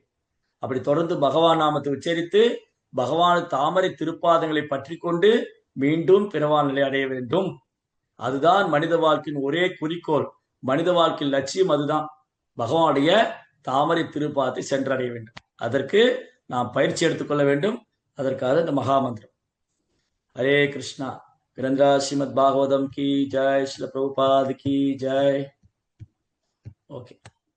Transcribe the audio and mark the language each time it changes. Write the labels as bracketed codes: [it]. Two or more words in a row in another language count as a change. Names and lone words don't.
[ta] அப்படி தொடர்ந்து பகவான் நாமத்தை உச்சரித்து பகவான் தாமரை திருப்பாதங்களை பற்றி கொண்டு மீண்டும் பிறவான் நிலை அடைய வேண்டும். அதுதான் மனித வாழ்க்கையின் ஒரே குறிக்கோள். மனித வாழ்க்கையின் லட்சியம் அதுதான், பகவானுடைய தாமரை திருப்பாதத்தை சென்றடைய வேண்டும். அதற்கு நாம் பயிற்சி எடுத்துக்கொள்ள வேண்டும். அதற்காக இந்த மகாமந்திரம். [hi] हरे कृष्णा। ग्रंथराज श्रीमद् भागवतम की जय, श्रील प्रभुपाद की जय। ओके।